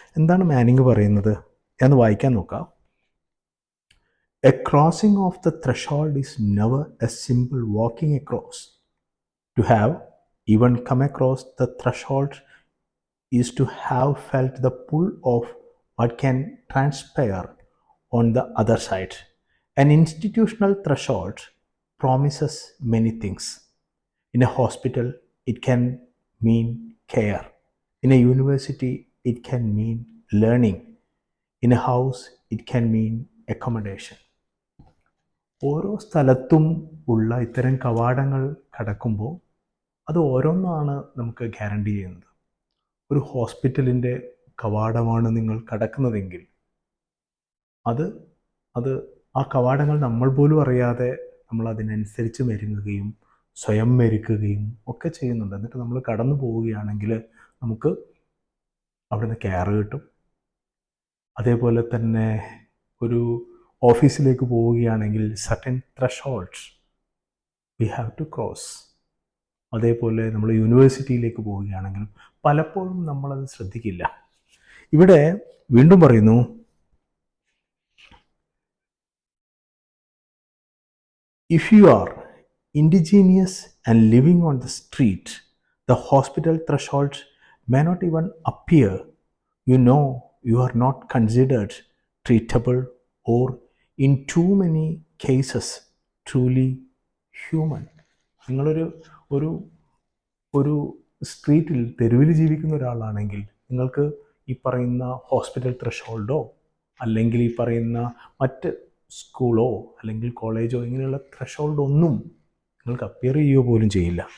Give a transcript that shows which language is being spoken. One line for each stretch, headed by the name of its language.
Malayalam: എന്താണ് മാനിങ് പറയുന്നത്? ഞാൻ വായിക്കാൻ നോക്കാം.
English: A crossing of the threshold is never a simple walking across. To have even come across the threshold is to have felt the pull of what can transpire on the other side. An institutional threshold promises many things. In a hospital, it can mean care. In a university, it can mean learning. In a house, it can mean accommodation.
Malayalam: ഓരോ സ്ഥലത്തും ഉള്ള ഇത്തരം കവാടങ്ങൾ കടക്കുമ്പോൾ അത് ഓരോന്നാണ് നമുക്ക് guarantee ചെയ്യുന്നത്. ഒരു ഹോസ്പിറ്റലിൻ്റെ കവാടമാണ് നിങ്ങൾ കടക്കുന്നതെങ്കിൽ അത് ആ കവാടങ്ങൾ നമ്മൾ പോലും അറിയാതെ നമ്മൾ അതിനനുസരിച്ച് മെരുങ്ങുകയും സ്വയം മെരുക്കുകയും ഒക്കെ ചെയ്യുന്നുണ്ട്. എന്നിട്ട് നമ്മൾ കടന്നു പോവുകയാണെങ്കിൽ നമുക്ക് അവിടുന്ന് കെയർ കിട്ടും. അതേപോലെ തന്നെ ഒരു ഓഫീസിലേക്ക് പോവുകയാണെങ്കിൽ
English: Certain thresholds we have to cross.
Malayalam: അതേപോലെ നമ്മൾ യൂണിവേഴ്സിറ്റിയിലേക്ക് പോവുകയാണെങ്കിലും പലപ്പോഴും നമ്മളത് ശ്രദ്ധിക്കില്ല. ഇവിടെ വീണ്ടും പറയുന്നു,
English: if you are indigenous and living on the street, the hospital threshold may not even appear. You know you are not considered treatable or in too many cases truly human.
Malayalam: നിങ്ങളൊരു ഒരു ഒരു സ്ട്രീറ്റിൽ, തെരുവിൽ ജീവിക്കുന്ന ഒരാളാണെങ്കിൽ നിങ്ങൾക്ക് ഈ പറയുന്ന ഹോസ്പിറ്റൽ ത്രഷോൾഡോ അല്ലെങ്കിൽ ഈ പറയുന്ന മറ്റ് സ്കൂളോ അല്ലെങ്കിൽ കോളേജോ ഇങ്ങനെയുള്ള ത്രഷോൾഡ് ഒന്നും നിങ്ങൾക്ക് അപ്പിയർ ചെയ്യുക പോലും ചെയ്യില്ല.